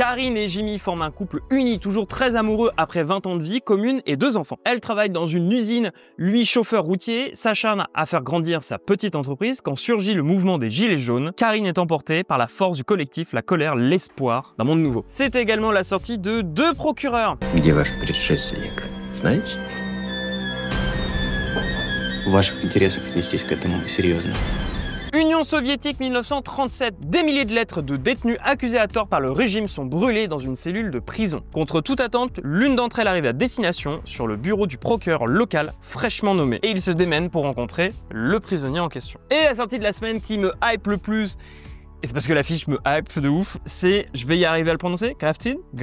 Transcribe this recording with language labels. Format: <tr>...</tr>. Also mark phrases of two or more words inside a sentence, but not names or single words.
<fr>Karine et Jimmy forment un couple uni, toujours très amoureux après 20 ans de vie commune et 2 enfants. Elle travaille dans une usine, lui chauffeur routier, s'acharne à faire grandir sa petite entreprise quand surgit le mouvement des Gilets jaunes. Karine est emportée par la force du collectif, la colère, l'espoir d'un monde nouveau. C'est également la sortie de 2 procureurs.</fr> <ru>Где ваш предшественник? Знаете? В ваших интересах отнестись к этому серьезно.</ru> <fr>Union soviétique 1937. Des milliers de lettres de détenus accusés à tort par le régime sont brûlées dans une cellule de prison. Contre toute attente, l'une d'entre elles arrive à destination sur le bureau du procureur local fraîchement nommé. Et il se démène pour rencontrer le prisonnier en question. Et la sortie de la semaine qui me hype le plus, et c'est parce que l'affiche me hype de ouf, c'est, je vais y arriver à le prononcer, Grafted.</fr>